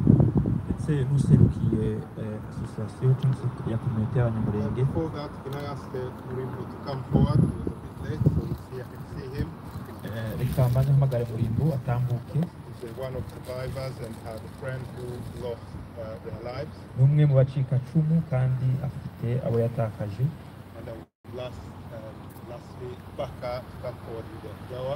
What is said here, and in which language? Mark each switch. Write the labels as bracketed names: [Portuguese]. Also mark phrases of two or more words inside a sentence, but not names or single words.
[Kinyarwanda] Ndetse n'userukiye association cyangwa se ya community y'Abanyamulenge. [English] Before that, can I ask Murimbo to come forward? He was a bit late, so I can see him. [Kinyarwanda] Reka mbanze mpamagare Murimbo atambuke. [English] He's one of the survivors and had a friend who lost their lives. [Kinyarwanda] Ni umwe mu bacikacumu kandi afite abo yatakaje. [English] And I would lastly Baka to come forward with the flower.